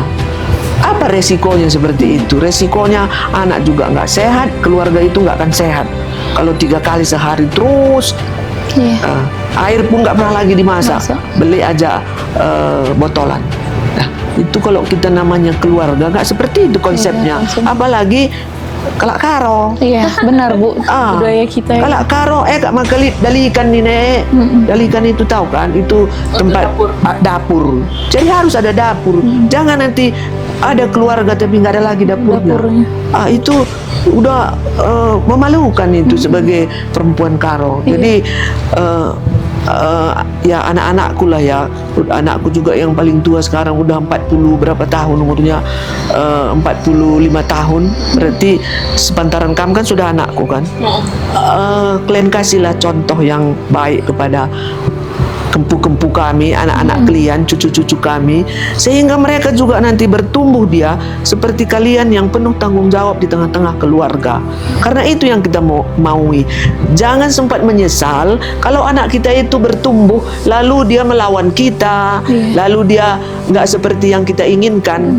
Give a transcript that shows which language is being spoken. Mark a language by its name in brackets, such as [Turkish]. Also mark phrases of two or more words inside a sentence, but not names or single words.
[Indonesian] Apa resikonya seperti itu? Resikonya anak juga nggak sehat, keluarga itu nggak akan sehat. Kalau 3 kali sehari terus, air pun nggak pernah lagi dimasak, beli aja botolan. Nah, itu kalau kita namanya keluarga, nggak seperti itu konsepnya. Apalagi [Batak Karo] kalak karo. [Indonesian] Iya, benar Bu. Budaya kita. [Batak Karo] Kalak karo, kak makali dalikan nih nek. [Indonesian] Dalikan itu tahu kan? Itu tempat dapur. Jadi harus ada dapur. Jangan nanti ada keluarga tapi nggak ada lagi dapurnya. Itu udah memalukan itu sebagai perempuan karo. Jadi ya anak-anakku lah ya, anakku juga yang paling tua sekarang udah 40 berapa tahun umurnya, 45 tahun, berarti sepantaran kamu kan sudah anakku kan. Kalian kasihlah contoh yang baik kepada kempu-kempu kami, anak-anak kalian, cucu-cucu kami, sehingga mereka juga nanti bertumbuh dia seperti kalian yang penuh tanggung jawab di tengah-tengah keluarga. Karena itu yang kita maui. Jangan sempat menyesal kalau anak kita itu bertumbuh lalu dia melawan kita, lalu dia nggak seperti yang kita inginkan.